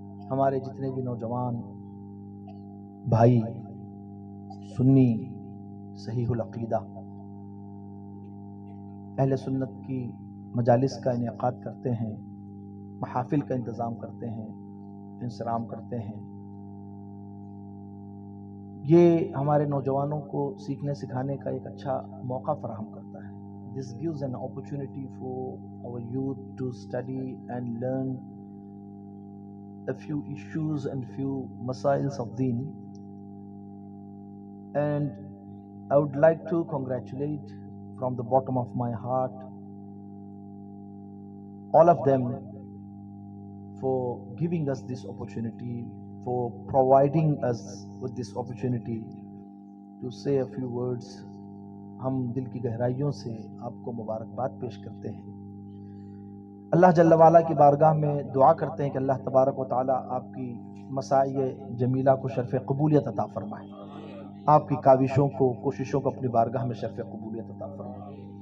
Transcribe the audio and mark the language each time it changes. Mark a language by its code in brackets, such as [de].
[ur] ہمارے جتنے بھی نوجوان بھائی سنی صحیح العقیدہ اہل سنت کی مجالس کا انعقاد کرتے ہیں، محافل کا انتظام کرتے ہیں، انصرام کرتے ہیں، یہ ہمارے نوجوانوں کو سیکھنے سکھانے کا ایک اچھا موقع فراہم کرتا ہے. [en] This gives an opportunity for our youth to study and learn a few issues and few masails of deen. And I would like to congratulate from the bottom of my heart all of them for giving us this opportunity, for providing us with this opportunity to say a few words. [ur] ہم دل کی گہرائیوں سے آپ کو مبارکباد پیش کرتے ہیں. اللہ جل وعلا کی بارگاہ میں دعا کرتے ہیں کہ اللہ تبارک و تعالی آپ کی مساعی جمیلہ کو شرف قبولیت عطا فرمائے، آپ کی کاوشوں کو، کوششوں کو اپنی بارگاہ میں شرف قبولیت عطا فرمائے.